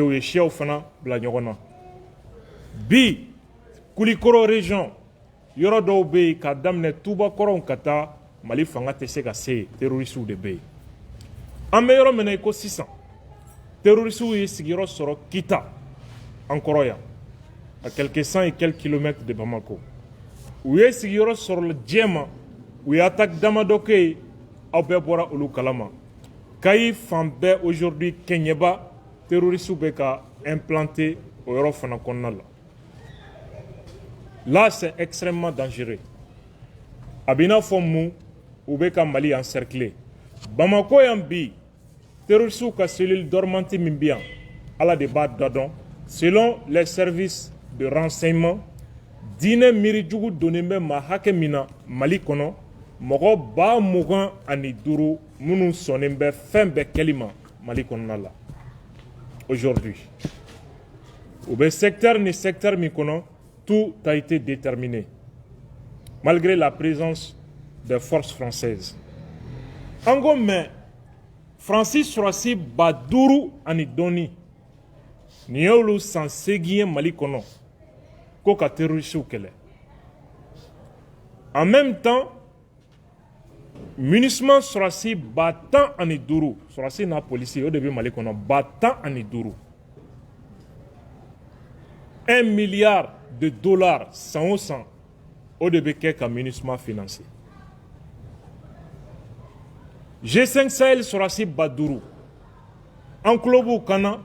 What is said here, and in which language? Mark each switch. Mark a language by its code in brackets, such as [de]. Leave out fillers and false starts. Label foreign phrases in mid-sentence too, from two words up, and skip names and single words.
[bm] u ye siyaw fana bila ɲɔgɔn na bi Kulikoro région yɔrɔ dɔw bɛ yen k'a daminɛ Tubakɔrɔw ka taa Mali fanga tɛ se ka se yen terrorisiw de bɛ yen an bɛ yɔrɔ min na i ko sisan terrorisiw ye sigiyɔrɔ sɔrɔ Kita an kɔrɔ yan [fr] à quelques cent et quelques kilomètres de Bamako [bm] u ye sigiyɔrɔ sɔrɔ Jɛma u ye attaque damadɔ kɛ yen aw bɛɛ bɔra olu kalama Kayi fan bɛɛ aujourd'hui Kɛɲɛba terrorisiw bɛ ka implanter o yɔrɔ fana kɔnɔna la [fr] là c'est extrêmement dangereux [bm] a bɛ i n'a fɔ mun u bɛ ka Mali encercler Bamako yan bi terrorisiw ka [fr] cellule dormante [bm] min bɛ yan Ala de b'a da dɔn [fr] selon les services de renseignement [bm] diinɛ miirijugu donnen bɛ maa hakɛ min na Mali kɔnɔ mɔgɔ 25,000 minnu sɔnnen bɛ fɛn bɛɛ kɛli ma Mali kɔnɔna la aujourd'hui u bɛ secteur ni secteur min kɔnɔ [fr] tout a été déterminé malgré la présence des forces françaises [bm] an ko mais Faransi sɔrɔsi 5000 ani dɔɔni nin y'olu san 8 ye Mali kɔnɔ ko ka terrorisiw kɛlɛ [fr] en même temps [bm] MINUSMA sɔrɔsi 10,000 sɔrɔsi n'a polisi o de bɛ Mali kɔnɔ 10,000 $1 milliard san o san o de bɛ kɛ ka MINUSMA financer G5 Sahel sɔrɔsi 5000 an tulo b'u kan na